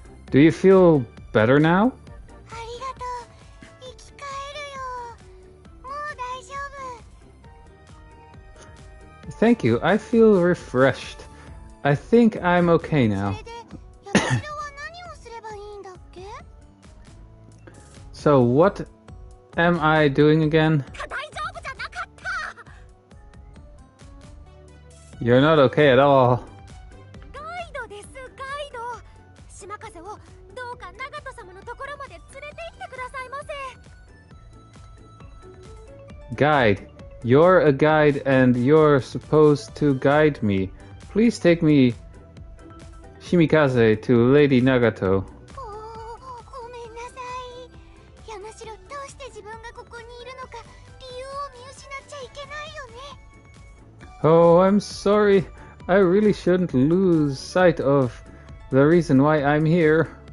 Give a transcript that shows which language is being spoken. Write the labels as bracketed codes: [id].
[en] Do you feel better now? [ja] ありがとう。生き返るよ。もう大丈夫。 [en] Thank you, I feel refreshed. I think I'm okay now. [ja] それで、山城は何をすればいいんだっけ？ [en] So, what am I doing again? [ja] 大丈夫じゃなかった。 [en] You're not okay at all. [ja] ガイドです、ガイド。島風をどうか長門様のところまで連れて行ってくださいませ。 [en] Guide. You're a guide and you're supposed to guide me. Please take me, Shimikaze, to Lady Nagato. [ja] ごめんなさい。山城、どうして自分がここにいるのか理由を見失っちゃいけないよね。 [en] Oh, I'm sorry. I really shouldn't lose sight of the reason why I'm here.